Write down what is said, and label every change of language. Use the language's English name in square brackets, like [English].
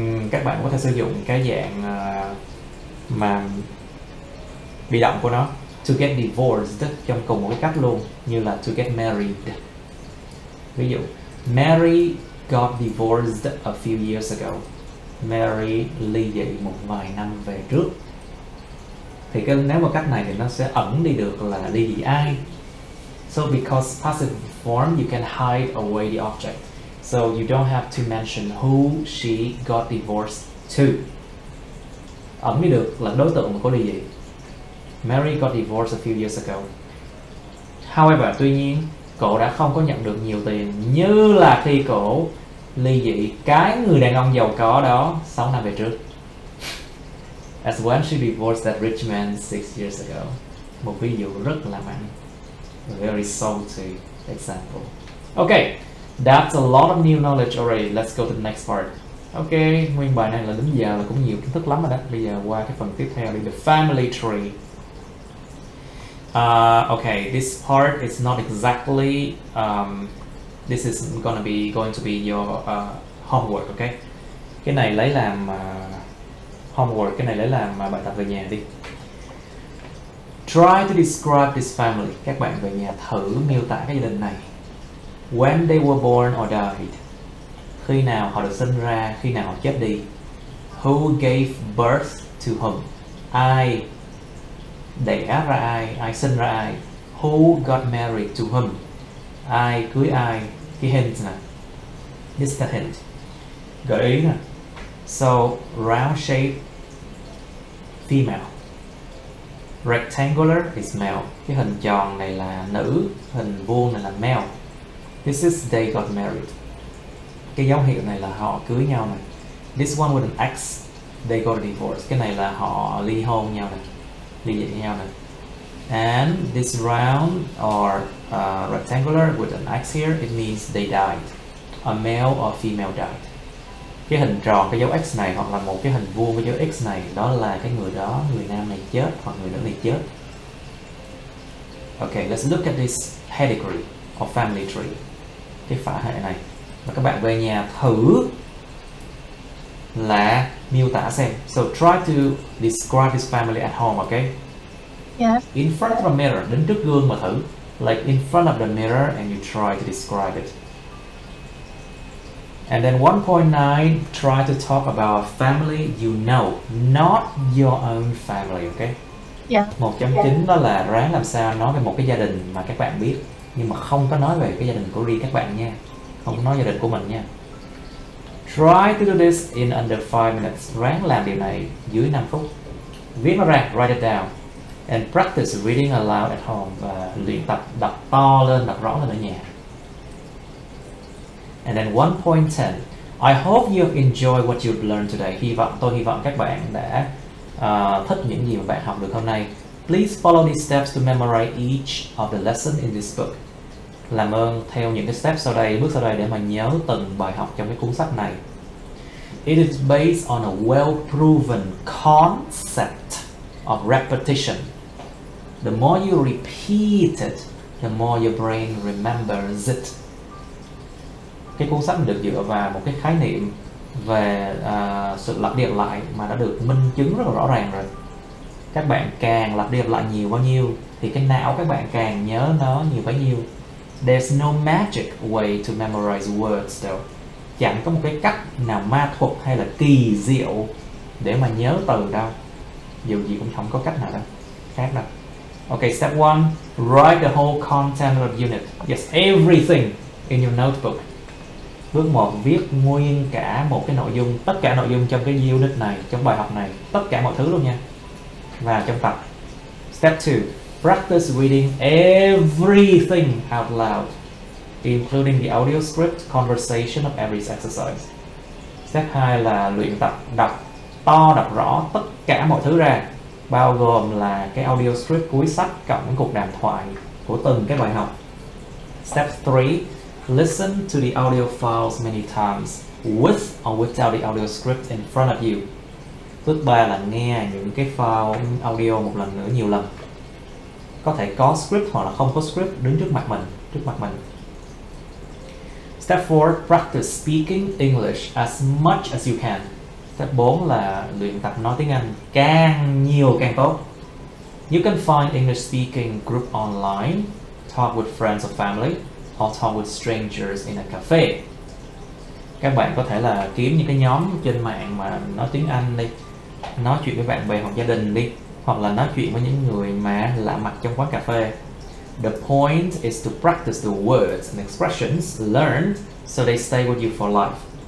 [Vietnamese] Các bạn có thể sử dụng cái dạng mà bị động của nó, [English] to get divorced, [Vietnamese] trong cùng một cái cách luôn, như là [English] to get married. [Vietnamese] Ví dụ [English] Mary got divorced a few years ago. [Vietnamese] Mary ly dị một vài năm về trước. Thì nếu mà cách này thì nó sẽ ẩn đi được là ly dị ai. [English] So because passive form, you can hide away the object. So you don't have to mention who she got divorced to. [Vietnamese] Ẩn đi được là đối tượng mà có ly dị. [English] Mary got divorced a few years ago. However, [Vietnamese] tuy nhiên, cổ đã không có nhận được nhiều tiền như là khi cổ ly dị cái người đàn ông giàu có đó 6 năm về trước. [English] As when she divorced that rich man 6 years ago. [Vietnamese] Một ví dụ rất là mạnh. [English] A very salty example. Okay, that's a lot of new knowledge already. Let's go to the next part. [Vietnamese] Okay, nguyên bài này là đến giờ là cũng nhiều kiến thức lắm rồi đó. Bây giờ qua cái phần tiếp theo đi, [English] the family tree. Okay, this part is not exactly this is going to be your homework, okay? [Vietnamese] Cái này lấy làm homework, cái này lấy làm bài tập về nhà đi. [English] Try to describe this family. [Vietnamese] Các bạn về nhà thử miêu tả cái gia đình này. [English] When they were born or died. [Vietnamese] Khi nào họ được sinh ra, khi nào họ chết đi. [English] Who gave birth to whom? [Vietnamese] Ai đẻ ra ai sinh ra ai. [English] Who got married to whom? [Vietnamese] Ai cưới ai. Cái hint nè. [English] Distant hint. [Vietnamese] Gợi ý nè. [English] So, round shape, female. Rectangular is male. [Vietnamese] Cái hình tròn này là nữ, hình vuông này là male. [English] This is they got married. [Vietnamese] Cái dấu hiệu này là họ cưới nhau này. [English] This one with an X, they got a divorce. [Vietnamese] Cái này là họ ly hôn nhau này, ly dị nhau này. [English] And this round or rectangular with an X here, it means they died. A male or female died. [Vietnamese] Cái hình tròn, cái dấu X này hoặc là một cái hình vuông với dấu X này, đó là cái người đó, người nam này chết hoặc người nữ này chết. [English] Okay, let's look at this pedigree or family tree. [Vietnamese] Cái phả hệ này. Và các bạn về nhà thử là miêu tả xem. [English] So try to describe this family at home, okay? Yes. In front of a mirror, [Vietnamese] đứng trước gương mà thử. [English] Like in front of the mirror and you try to describe it. And then 1.9, try to talk about a family you know, not your own family, okay? Yeah. [Vietnamese] 1.9 đó là ráng làm sao nói về một cái gia đình mà các bạn biết, nhưng mà không có nói về cái gia đình của riêng các bạn nha. Không có nói gia đình của mình nha. [English] Try to do this in under 5 minutes. [Vietnamese] Ráng làm điều này dưới 5 phút. Viết nó ra, [English] write it down. And practice reading aloud at home. [Vietnamese] Và luyện tập đọc to lên, đọc rõ lên ở nhà. [English] And then 1.10. I hope you have enjoyed what you've learned today. [Vietnamese] Tôi hy vọng các bạn đã thích những gì mà bạn học được hôm nay. [English] Please follow these steps to memorize each of the lesson in this book. [Vietnamese] Làm ơn theo những cái step sau đây, bước sau đây để mà nhớ từng bài học trong cái cuốn sách này. [English] It is based on a well-proven concept of repetition. The more you repeat it, the more your brain remembers it. [Vietnamese] Cái cuốn sách được dựa vào một cái khái niệm về sự lặp đi lặp lại mà đã được minh chứng rất là rõ ràng rồi. Các bạn càng lặp đi lặp lại nhiều bao nhiêu thì cái não các bạn càng nhớ nó nhiều bấy nhiêu. [English] There's no magic way to memorize words though. [Vietnamese] Chẳng có một cái cách nào ma thuật hay là kỳ diệu để mà nhớ từ đâu. Dù gì cũng không có cách nào đâu khác đâu. [English] Okay, step 1, write the whole content of the unit. Yes, everything in your notebook. [Vietnamese] Bước 1, viết nguyên cả một cái nội dung, tất cả nội dung trong cái unit này, trong bài học này, tất cả mọi thứ luôn nha. Và trong tập. [English] Step 2, practice reading everything out loud, including the audio script, conversation of every exercise. Step 2 [Vietnamese] là luyện tập đọc to, đọc rõ tất cả mọi thứ ra, bao gồm là cái audio script cuối sách cộng với cuộc đàm thoại của từng cái bài học. [English] Step 3, listen to the audio files many times, with or without the audio script in front of you. [Vietnamese] Bước 3 là nghe những cái file audio một lần nữa nhiều lần. Có thể có script hoặc là không có script đứng trước mặt mình. [English] Step 4, practice speaking English as much as you can. Step 4 [Vietnamese] là luyện tập nói tiếng Anh càng nhiều càng tốt. [English] You can find English speaking group online, talk with friends or family, or talk with strangers in a cafe. [Vietnamese] Các bạn có thể là kiếm những cái nhóm trên mạng mà nói tiếng Anh đi, nói chuyện với bạn bè hoặc gia đình đi, hoặc là nói chuyện với những người mà lạ mặt trong quán cà phê. [English] The point is to practice the words and expressions learned so they stay with you for life.